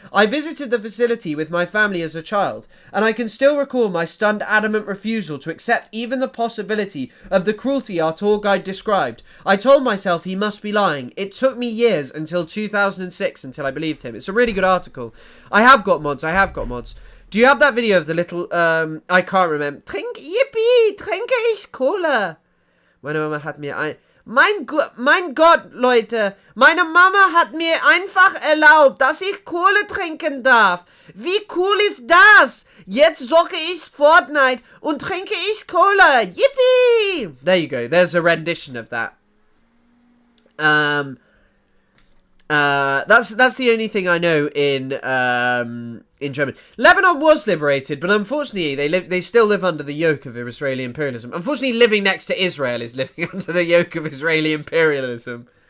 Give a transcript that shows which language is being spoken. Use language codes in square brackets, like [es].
[en] I visited the facility with my family as a child, and I can still recall my stunned, adamant refusal to accept even the possibility of the cruelty our tour guide described. I told myself he must be lying. It took me years until 2006 until I believed him. It's a really good article. I have got mods. Do you have that video of the little, I can't remember. [de] Yippie, trinke ich Cola. Meine Mama hat mir mein Gott, Leute. Meine Mama hat mir einfach erlaubt, dass ich Cola trinken darf. Wie cool ist das? Jetzt zocke ich Fortnite und trinke ich Cola. [en] Yippie. There you go. There's a rendition of that. That's the only thing I know in German. Lebanon was liberated, but unfortunately they still live under the yoke of Israeli imperialism. Unfortunately, living next to Israel is living under the yoke of Israeli imperialism.